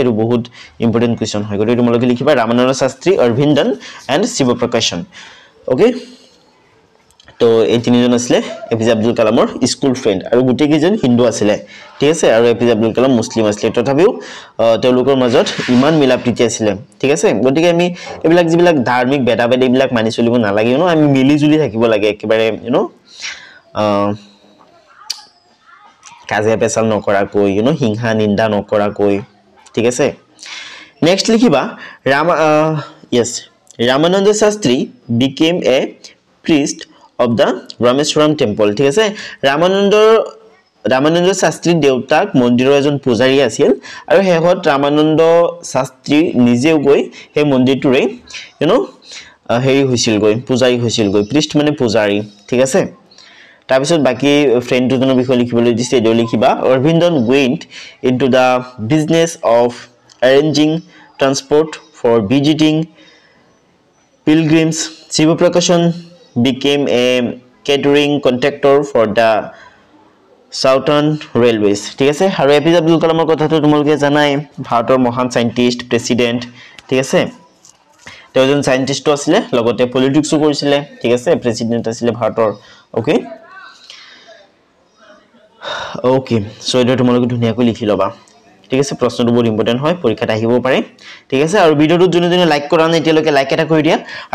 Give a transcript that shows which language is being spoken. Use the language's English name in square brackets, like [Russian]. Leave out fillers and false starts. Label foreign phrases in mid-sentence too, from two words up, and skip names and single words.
[Assamese] এটো বহুত [English] important question [Assamese] হয় গতি তোমালোকে লিখিবা ৰামানন্দ শাস্ত্ৰী অৰবিন্দন এন্ড শিৱপ্ৰকাশন ওকে তো এই তিনিজন আছিল এপিজে আব্দুল কালামৰ [English] school friend [Assamese] আৰু গুটি কিজন হিন্দু আছিল ঠিক আছে আৰু এপিজে আব্দুল কালাম মুসলিম আছিল তথাপিও তেওঁলোকৰ মাজত ইমান মিলাপ্ৰীতি আছিল ঠিক আছে গতিকে আমি এবিলাক যিবিলাক ধাৰ্মিক বেদাবেদ এইবিলাক মানি চলিব নালাগে আমি মিলি জুলি থাকিব লাগে একেবাৰে কাজিয়া পেছাল নকৰাকৈ হিংসা নিন্দা নকৰাকৈ ঠিক আছে নেক্সট লিখিবা [English] Ramananda Sastri became a priest of the Rameswaram temple [Assamese] ঠিক আছে ৰামানন্দ শাস্ত্ৰী দেউতাক মন্দিৰৰ এজন পূজাৰী আছিল আৰু হেহত ৰামানন্দ শাস্ত্ৰী নিজেও গৈ হে মন্দিৰটোৰে হেৰি হৈছিল গৈ পূজাৰী হৈছিল গৈ প্ৰিষ্ট মানে পূজাৰী ঠিক আছে তাৰ পিছত বাকি ফ্ৰেন্ড দুজনৰ বিষয়ে লিখিবলৈ দিছে এটো লিখিবা অৰবিন্দন [English] went into the business of arranging transport for visiting pilgrims Shiva Prakashan became a catering contractor for the Southern Railways [Assamese] ঠিক আছে আৰু এপিজে আব্দুল কালামৰ কথাটো তোমালোকে জানাই ভাৰতৰ মহান সাইন্টিস্ট প্ৰেসিডেন্ট ঠিক আছে তেওঁ এজন সাইন্টিস্ট আছিল লগতে পলিটিক্সও কৰিছিল ঠিক আছে প্ৰেসিডেন্ট আছিল ভাৰতৰ ওকে [English] okay so [Assamese] এটা তোমালোকে ধুনিয়াকৈ লিখি লবা ঠিক আছে প্ৰশ্নটো বহুত ইম্পৰ্টেন্ট হয় পৰীক্ষাত আহিব পাৰে ঠিক আছে আৰু ভিডিওটো জুনে লাইক কৰা নাই এতিয়ালৈকে লাইক এটা কৰি দিয়া আৰু